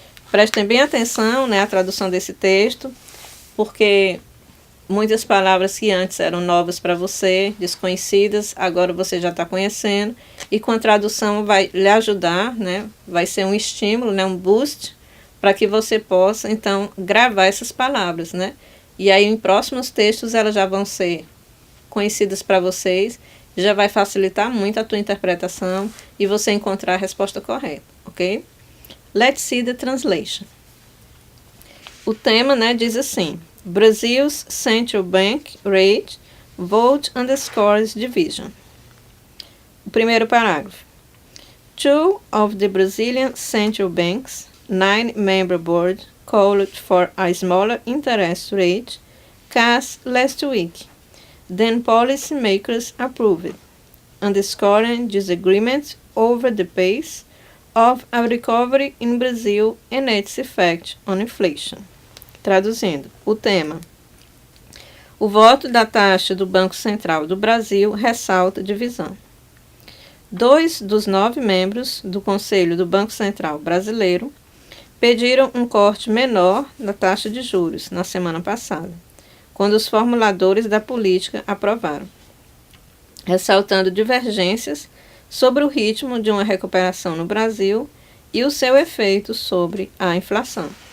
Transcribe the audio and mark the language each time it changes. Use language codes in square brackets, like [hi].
[pt] Prestem bem atenção, né, à tradução desse texto, porque muitas palavras que antes eram novas para você, desconhecidas, agora você já está conhecendo, e com a tradução vai lhe ajudar, né, vai ser um estímulo, né, um boost, para que você possa, então, gravar essas palavras, né? E aí, em próximos textos, elas já vão ser conhecidas para vocês, já vai facilitar muito a tua interpretação e você encontrar a resposta correta, ok? [en] Let's see the translation. [pt] O tema, né, diz assim: [en] Brazil's Central Bank Rate Vote Underscores Division. [pt] O primeiro parágrafo. [en] Two of the Brazilian central banks, 9-member board, called for a smaller interest rate cut last week. Then policymakers approved, underscoring disagreement over the pace of a recovery in Brazil and its effect on inflation. [pt] Traduzindo, o tema. O voto da taxa do Banco Central do Brasil ressalta divisão. 2 dos 9 membros do Conselho do Banco Central brasileiro pediram um corte menor na taxa de juros na semana passada, quando os formuladores da política aprovaram, ressaltando divergências sobre o ritmo de uma recuperação no Brasil e o seu efeito sobre a inflação.